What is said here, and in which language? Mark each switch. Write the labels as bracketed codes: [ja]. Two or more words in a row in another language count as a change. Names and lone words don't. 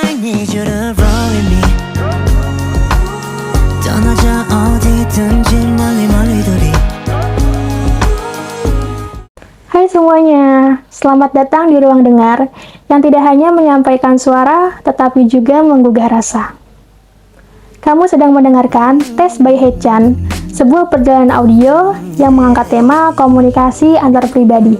[en] need you to roll with me. [ko] 떠나자 어디든지 멀리 둘이. [id] Hai semuanya, selamat datang di Ruang Dengar yang tidak hanya menyampaikan suara, tetapi juga menggugah rasa. Kamu sedang mendengarkan Tes by Hechan, sebuah perjalanan audio yang mengangkat tema komunikasi antar pribadi.